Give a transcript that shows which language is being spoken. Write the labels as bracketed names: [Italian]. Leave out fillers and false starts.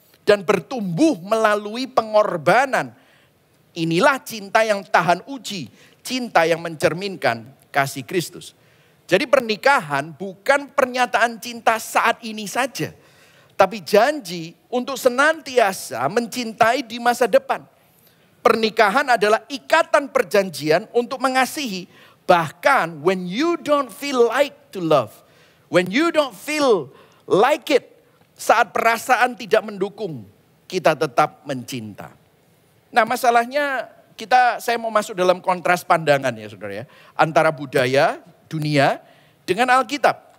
[Indonesian] Dan bertumbuh melalui pengorbanan. Inilah cinta yang tahan uji, cinta yang mencerminkan kasih Kristus. Jadi pernikahan bukan pernyataan cinta saat ini saja. Tapi janji untuk senantiasa mencintai di masa depan. Pernikahan adalah ikatan perjanjian untuk mengasihi. Bahkan [English] when you don't feel like to love. When you don't feel like it. [Indonesian] Saat perasaan tidak mendukung. Kita tetap mencinta. Nah masalahnya saya mau masuk dalam kontras pandangan ya saudara ya. Antara budaya dunia dengan Alkitab.